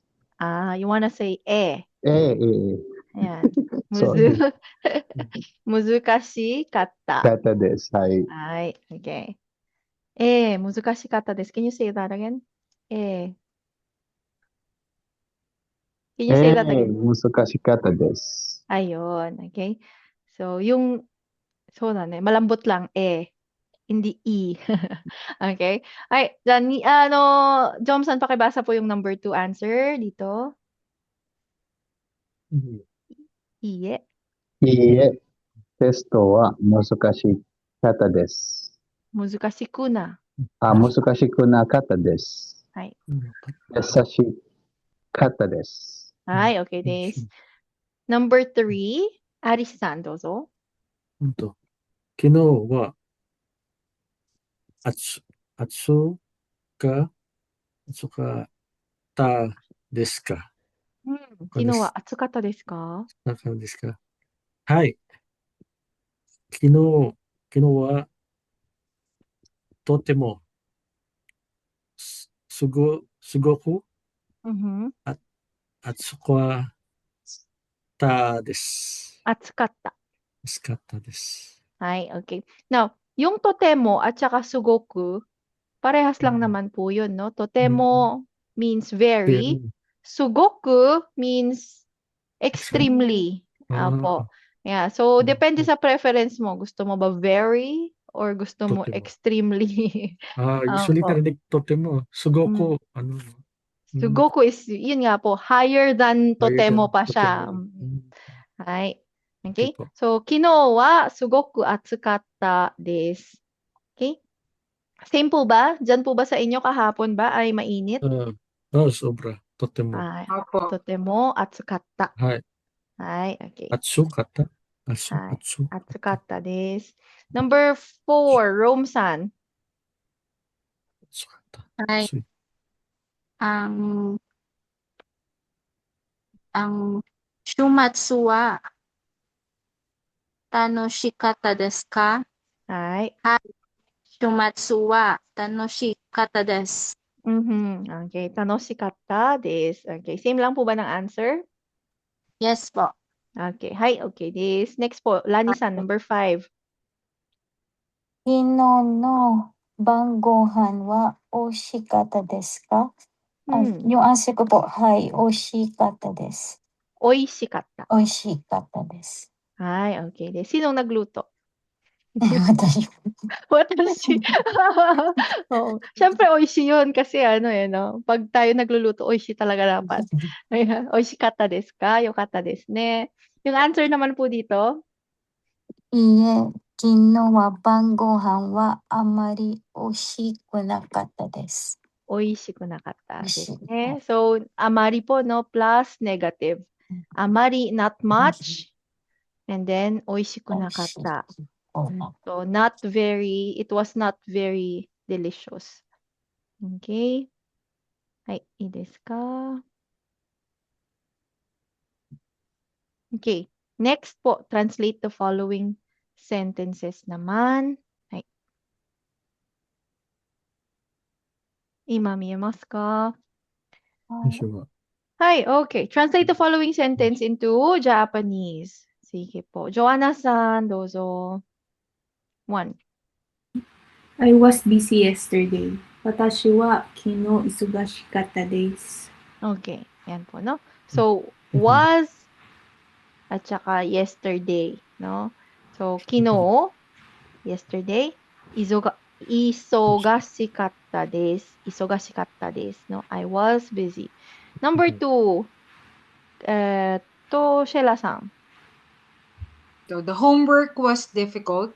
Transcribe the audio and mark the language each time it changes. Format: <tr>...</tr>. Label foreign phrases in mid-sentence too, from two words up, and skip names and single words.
<en>You wanna say eh. Ayan. Sorry.</en> <ja>Muzukashikatta. かったです。はい。</ja> <tl>Ay, okay.</tl> <ja>難しかったです.</ja> <en>Can you say that again? Can you say that again?</en> <ja>難しかったです。</ja> <tl>Ayun, okay. So, so na malambot lang, hindi i. Okay? Ay, dyan, Jomsan, pakibasa po yung number 2 answer dito.</tl> <ja>Iye. いいえ、テストは難しかったです。難しくな. 難しくなかったです。 Ay. 優しかったです。</ja> <en>Ay, okay des. Number 3,</en> <ja>Aris-san, dozo. 昨日は暑かったですか？昨日は暑かったですか？なんですか？はい。昨日はとてもすごく Mhm. 暑かったです。 Atsukatta. 暑かったです。</ja> <tl>Ay, okay. Now, yung totemo at saka sugoku, parehas lang naman po yun, no?</tl> <en>Totemo means very. Sugoku means extremely.</en> <tl>Apo. Yeah. So, depende sa preference mo. Gusto mo ba very or gusto mo Totemo. extremely? Usually Opo. narinig totemo. Sugoku, Sugoku is, yun nga po,</tl> <en>higher than</en> <tl>totemo pa siya. totemo. Ay. Okay Okay? po.</tl> <ja>So, 昨日はすごく暑かったです.</ja> <tl>Okay? Same po ba? Diyan po ba sa inyo kahapon ba ay mainit? Sobra. Totemo. Ay, Opo.</tl> <ja>とても暑かった. Hai.</ja> <tl>Ay, okay.</tl> <ja>Atsukata. Ay, 暑かったです. Number 4, Rome-san. Atsukata. Hi. Ang 週末は楽しかったですか? Ay. 週末は楽しかったです. Okay, 楽しかったです.</ja> <tl>Okay, same lang po ba ng answer? Yes po. Okay, hi, okay desu. Next po, Lani-san, number 5.</tl> <ja>昨日の晩ご飯は美味しかったですか？</ja> <tl>yung answer ko po,</tl> <ja>hi, 美味しかったです。 Oishikatta. 美味しかったです。 Ay, okay desu.</ja> <tl>Sinong nagluto? Watashi. Watashi. Oo. Siyempre, oishi yun kasi no? Pag tayo nagluluto, oishi talaga dapat. Ayan.</tl> <ja>美味しかったですか? 良かったですね.</ja> <tl>Yung answer naman po dito?</tl> <ja>いいえ、昨日は晩ご飯はあまり美味しくなかったです。美味しくなかったですね. So, amari po,</ja> <tl>no?</tl> <en>Plus negative. Amari, not much. And then,</en> <ja>美味しくなかった.</ja> <en>So, not very, it was not very delicious.</en> <ja>Okay. はい、いいですか? Okay.</ja> <tl>Next po,</tl> <en>translate the following sentences naman. Hai.</en> <ja>Ima miemasu ka?</ja> <en>Hi, okay. Translate the following sentence into Japanese.</en> <tl>Sige po.</tl> <ja>Joanna-san, dozo. 1.</ja> <en>I was busy yesterday.</en> <ja>私は昨日忙しかったです。</ja> <tl>Okay. Yan po, no? So, was at saka yesterday, no?</tl> <ja>So, kino, yesterday, 忙しかったです. 忙しかったです,</ja> <en>no? I was busy. Number 2, Sheila-san. So, the homework was difficult.</en>